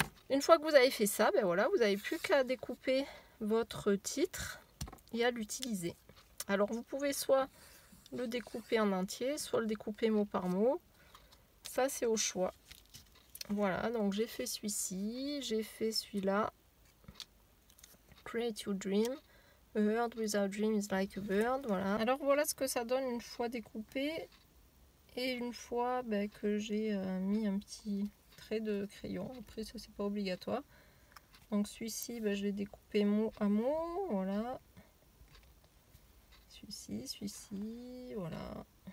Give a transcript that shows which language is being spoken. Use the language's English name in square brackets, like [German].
[French] Une fois que vous avez fait ça, voilà, vous n'avez plus qu'à découper votre titre et à l'utiliser. Alors vous pouvez soit le découper en entier, soit le découper mot par mot. Ça c'est au choix. Voilà, donc j'ai fait celui-ci, j'ai fait celui-là. [English] Create your dream. A bird without dream is like a bird. [French] Voilà. Alors voilà ce que ça donne une fois découpé. Et une fois que j'ai mis un petit trait de crayon. Après ça c'est pas obligatoire. Donc celui-ci, je l'ai découpé mot à mot. Voilà. Celui-ci, voilà.